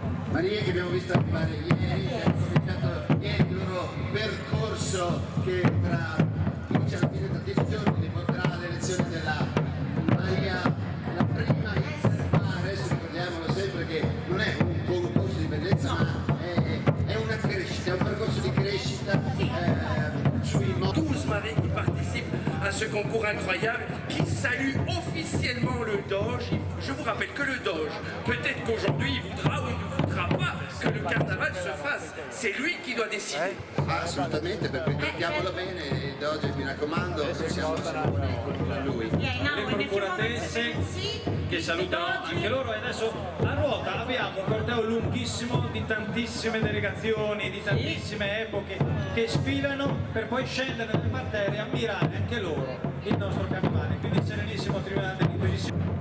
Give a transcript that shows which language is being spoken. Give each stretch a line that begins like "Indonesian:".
Italian: Marie che abbiamo visto arrivare ieri, che hanno cominciato ieri il loro percorso che tra 15 alla fine tra 10 giorni li porterà all'elezione della Maria, la prima adesso ricordiamolo sempre che non è un concorso di bellezza, ma è una crescita, è un percorso di crescita sui modi.
French: 12 maris qui participent à ce concours incroyable, qui salue officiellement le Doge. Je vous rappelle que le Doge, peut-être qu'aujourd'hui il voudra ou il ne voudra pas que le carnaval se fasse, c'est lui qui doit décider.
Italian: Assolutamente, per cui trattiamolo bene, il Doge mi raccomando, siamo sicuri con lui. Le procuratesse che salutano anche loro, e adesso a ruota abbiamo un corteo lunghissimo di tantissime delegazioni, di tantissime epoche che sfilano per poi scendere nel parterre e ammirare anche loro il nostro carnevale, quindi serenissimo trionfante di così.